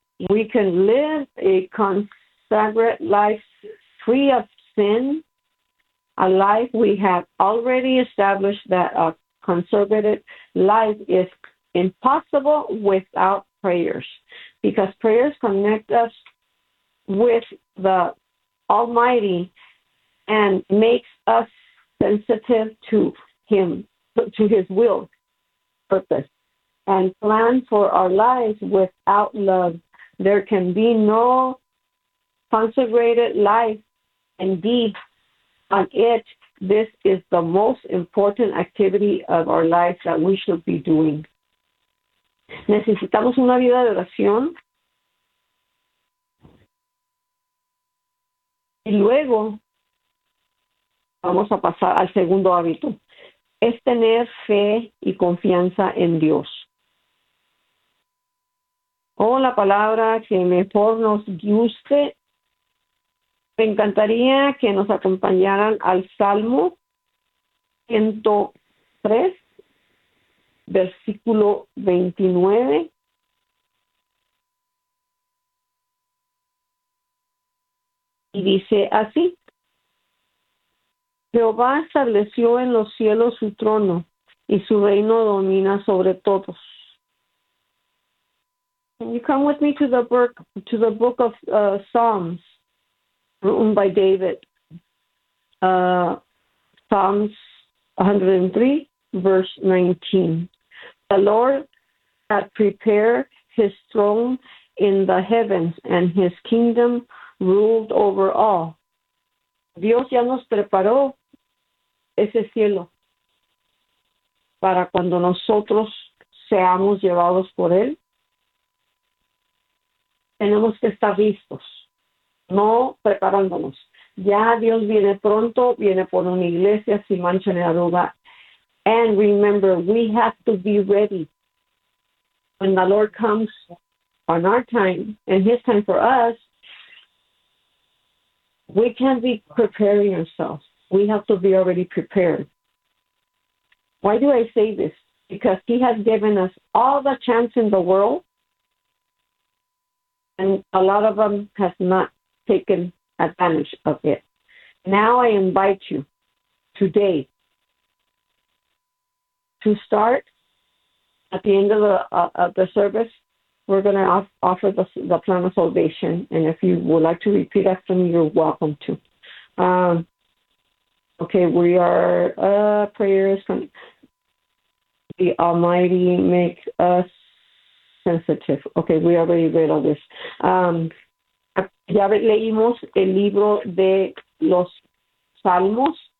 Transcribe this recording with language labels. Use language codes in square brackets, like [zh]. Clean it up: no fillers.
[en] We can live a consecrated life free of sin, a life we have already established that a consecrated life is impossible without prayers, because prayers connect us with the Almighty and makes us sensitive to Him, to His will, purpose, and plan for our lives. Without love, there can be no consecrated life. Indeed, on it, this is the most important activity of our life that we should be doing. [es] Necesitamos una vida de oración. Y luego vamos a pasar al segundo hábito. Es tener fe y confianza en Dios. Oh, la palabra que mejor nos guste. Me encantaría que nos acompañaran al Salmo 103, versículo 29. Y dice así: Jehová estableció en los cielos su trono y su reino domina sobre todos. [en] Can you come with me to the book of Psalms, written by David? Psalms 103, verse 19. The Lord had prepared His throne in the heavens, and His kingdom ruled over all. [es] Dios ya nos preparó ese cielo para cuando nosotros seamos llevados por Él. Tenemos que estar listos, no preparándonos. Ya Dios viene pronto, viene por una iglesia sin mancha ni arruga. [en] And remember, we have to be ready. When the Lord comes on our time, and His time for us, we can be preparing ourselves. We have to be already prepared. Why do I say this? Because He has given us all the chance in the world, and a lot of them have not taken advantage of it. Now I invite you today to start. At the end of the service, we're going to offer the plan of salvation. And if you would like to repeat after me, you're welcome to. Okay, we are prayers from the Almighty make us sensitive. Okay, we already read all this. [es] Ya leímos el libro de los Salmos.